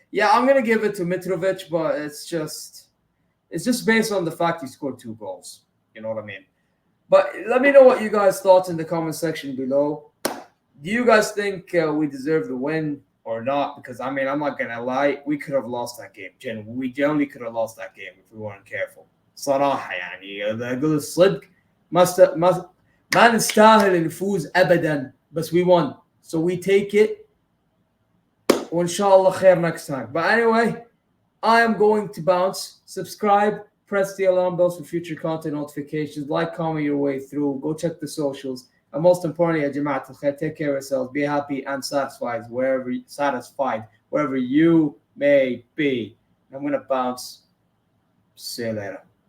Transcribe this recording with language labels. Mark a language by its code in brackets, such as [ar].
[en] Yeah, I'm gonna give it to Mitrovic, but it's just based on the fact he scored 2 goals. You know what I mean? But let me know what you guys thought in the comment section below. Do you guys think we deserve the win or not? Because I mean, I'm not gonna lie, we could have lost that game. We generally could have lost that game if we weren't careful. [ar] صراحة يعني أقول الصدق ما نستاهل نفوز أبدا. [en] But we won. So we take it. Inshallah khair next time. But anyway, I am going to bounce. Subscribe, press the alarm bells for future content notifications. Like, comment your way through. Go check the socials. And most importantly, Jama'at al-Khair, take care of yourselves. Be happy and satisfied wherever you may be. I'm going to bounce. See you later.